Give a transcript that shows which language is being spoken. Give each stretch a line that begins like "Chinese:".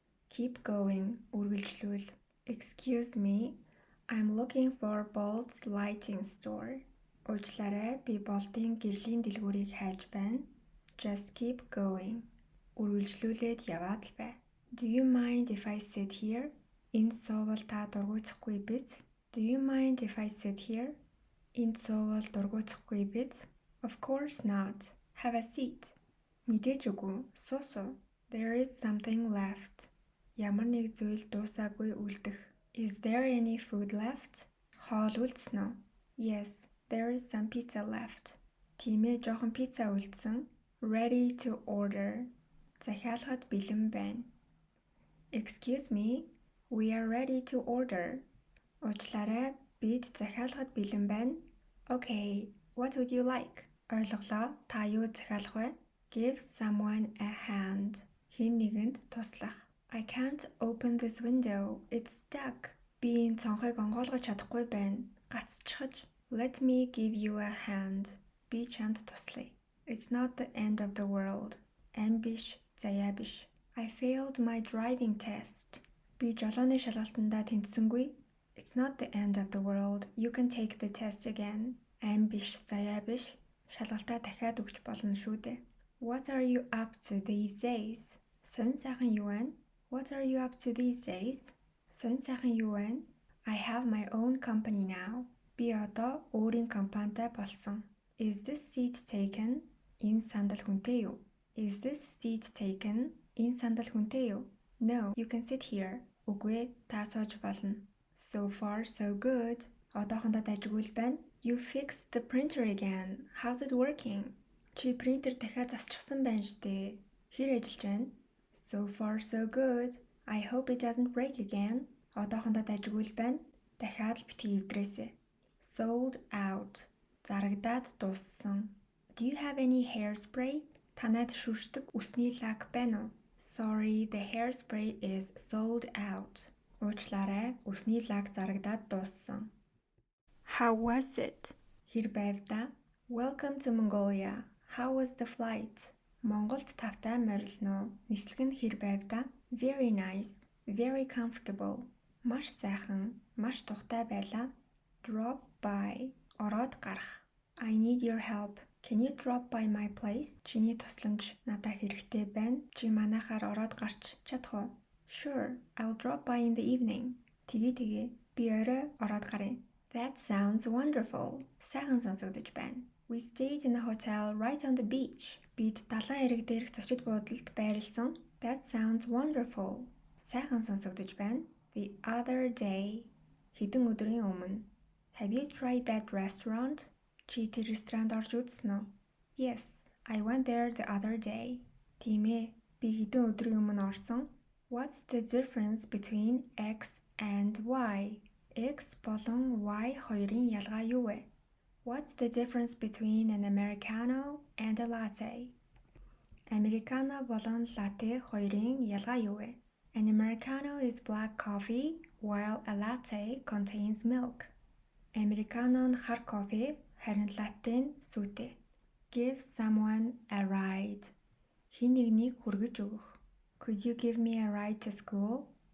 English: Keep going
Mongolian: үргэлжлүүл.
English: Excuse me, I'm looking for Bolt's lighting store.
Mongolian: Уучлаарай, би Bolt-ийн гэрлийн дэлгүүрийг хайж байна.
English: Just keep going.
Mongolian: Үргэлжлүүлээд яваад л бай.
English: Do you mind if I sit here?
Mongolian: Энд суувал та дургуутсахгүй биз?
English: Do you mind if I sit here?
Mongolian: Энд суувал дургуутсахгүй биз?
English: Of course not. Have a seat.
Mongolian: Мэдээж үгүй. Суу.
English: There is something left.
Mongolian: Ямар нэг зүйл дуусаагүй үлдэх.
English: Is there any food left?
Mongolian: Хоол үлдсэн үү?
English: Yes, there is some pizza left.
Mongolian: Тийм ээ, жоохон пицца үлдсэн.
English: Ready to order.
Mongolian: Захиалгад бэлэн байна.
English: Excuse me, we are ready to order.
Mongolian: Уучлаарай, бид захиалгад бэлэн байна.
English: Okay, what would you like?
Mongolian: Ойлголоо, та юу захиалах вэ?
English: Give someone a hand.
Mongolian: Хэн нэгэнд туслах.
English: I can't open this window. It's stuck.
Mongolian: Би энэ цонхыг онгойлгож чадахгүй байна. Гацчихж.
English: Let me give you a hand.
Mongolian: Би чамд туслая.
English: It's not the end of the world.
Mongolian: Ам биш, заяа биш.
English: I failed my driving test.
Mongolian: Би жолооны шалгалтандаа тэнцсэнгүй.
English: It's not the end of the world. You can take the test again.
Mongolian: Ам биш, заяа биш. Шалгалтаа дахиад өгч болно шүү дээ.
English: What are you up to these days?
Mongolian: Сонь сайхан юу байна?
English: What are you up to these days?
Mongolian: Сонь сайхан юу байна?
English: I have my own company now.
Mongolian: Би одоо өөрийн компанитай болсон.
English: Is this seat taken?
Mongolian: Энэ сандал хүнтэй юу?
English: Is this seat taken?
Mongolian: Энэ сандал хүнтэй юу?
English: No, you can sit here.
Mongolian: Үгүй ээ, та сууж болно.
English: So far, so good.
Mongolian: Одоохондоо дажгүй л байна.
English: You fixed the printer again. How's it working?
Mongolian: Чи принтер дахиад засчихсан байна штэ. Хэр ажиллаж байна?
English: So far, so good. I hope it doesn't break again.
Mongolian: Одоохондоо дажгүй л байна. Дахиад л битгий эвдрээсэ.
English: Sold out.
Mongolian: Зарагдаад дууссан.
English: Do you have any hairspray?
Mongolian: Танайд шүршдэг үсний лак байна уу?
English: Sorry, the hairspray is sold out.
Mongolian: Уучлаарай, үсний лак зарагдаад дууссан.
English: How was it?
Mongolian: Хэр байв да?
English: Welcome to Mongolia. How was the flight?
Mongolian: Монголд тавтай морилно уу? Нислэг нь хэр байв да?
English: Very nice. Very comfortable.
Mongolian: Маш сайхан, маш тухтай байлаа.
English: Drop by.
Mongolian: Ороод гарах.
English: I need your help. Can you drop by my place?
Mongolian: Чиний тусламж надад хэрэгтэй байна. Чи манайхаар ороод гарч чадах уу?
English: Sure, I'll drop by in the evening.
Mongolian: Тэгээ. Би орой ороод гаръя.
English: That sounds wonderful.
Mongolian: Сайхан сонсогдож байна.
English: We stayed in a hotel right on the beach.
Mongolian: Бид далайн эрэг дээрх зочид буудалд байрлсан.
English: That sounds wonderful.
Mongolian: Сайхан сонсогдож байна.
English: The other day.
Mongolian: Хэдэн өдрийн өмнө.
English: Have you tried that restaurant?
Mongolian: Чи тэр ресторанд орж үзсэн үү?
English: Yes, I went there the other day.
Mongolian: Тийм ээ, би хэдэн өдрийн өмнө орсон.
English: What's the difference between X and Y?
Mongolian: X болон Y хоёрын ялгаа юу вэ?
English: What's the difference between an Americano and a latte?
Mongolian: Americano болон latte хоёрын ялгаа юу вэ?
English: An Americano is black coffee, while a latte contains milk.
Mongolian: Americano нь хар кофе, харин latte нь сүтэй.
English: Give someone a ride.
Mongolian: Хэн нэгнийг хүргэж өгөх.
English: Could you give me a ride to school?